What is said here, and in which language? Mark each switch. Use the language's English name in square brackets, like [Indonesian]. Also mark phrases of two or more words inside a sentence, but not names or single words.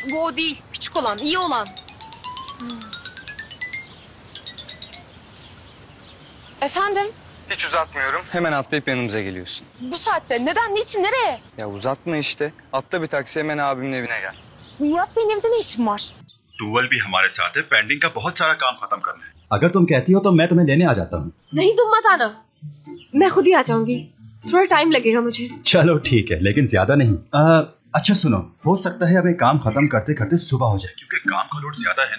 [Turkish] Bu o değil. Küçük olan, iyi olan. Efendim? Hiç uzatmıyorum. Hemen atlayıp yanımıza geliyorsun. Bu saatte neden, niçin, nereye? Ya uzatma işte. Atla bir taksi, hemen abimin evine gel. Nihat Bey'in evinde ne işin var? [Hindi] टूवल भी हमारे साथ है। पेंडिंग का बहुत सारा काम खत्म करना है। अगर तुम कहती हो तो मैं तुम्हें लेने आ जाता हूँ। नहीं, तुम मत आना, मैं खुद ही आ जाऊंगी। थोड़ा टाइम लगेगा मुझे। चलो ठीक है, लेकिन ज्यादा नहीं। अच्छा सुनो, हो सकता है अब ये काम खत्म करते करते सुबह हो जाए, क्योंकि काम का लोड ज्यादा है ना।